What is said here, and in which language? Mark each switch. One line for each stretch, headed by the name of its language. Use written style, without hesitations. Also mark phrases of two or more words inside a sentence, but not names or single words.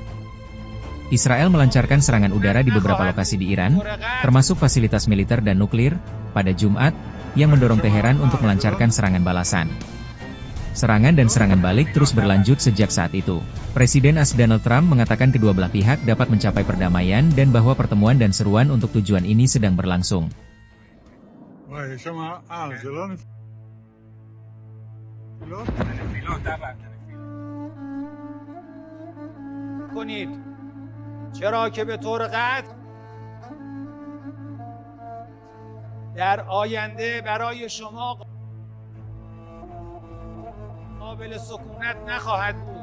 Indonesian: Israel melancarkan serangan udara di beberapa lokasi di Iran, termasuk fasilitas militer dan nuklir, pada Jumat, yang mendorong Teheran untuk melancarkan serangan balasan. Serangan dan serangan balik terus berlanjut sejak saat itu. Presiden AS Donald Trump mengatakan kedua belah pihak dapat mencapai perdamaian dan bahwa pertemuan dan seruan untuk tujuan ini sedang berlangsung.
Persian: چرا که به طور قطع در آینده برای شما قابل سکونت نخواهد بود.